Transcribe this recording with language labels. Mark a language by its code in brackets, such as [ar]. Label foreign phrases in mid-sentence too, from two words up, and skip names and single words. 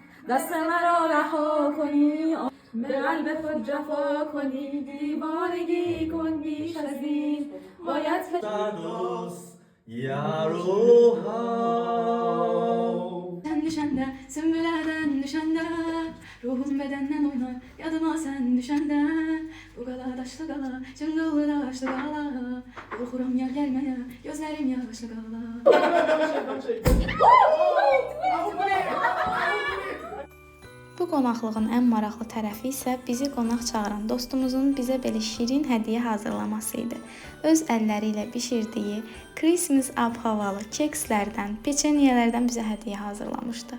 [fa] دست مرا رها کنی به قلب خود جفا کنی دیوانگی کن بیش از این باید [az] Sen düşende, sümbüleden düşende ruhum bedenden oynar, yadıma sen düşende bu gala daşlı gala, cıngıllı daşlı gala korkuram yar gelmeye, gözlerim yaşlı gala. Bu qonaqlığın ən maraqlı tərəfi isə bizi qonaq çağıran dostumuzun bizə belə şirin hədiyyə hazırlaması idi. Öz əlləri ilə bişirdiyi Christmas ab-havalı kekslərdən, peçenyelərdən bizə hədiyyə hazırlamışdı.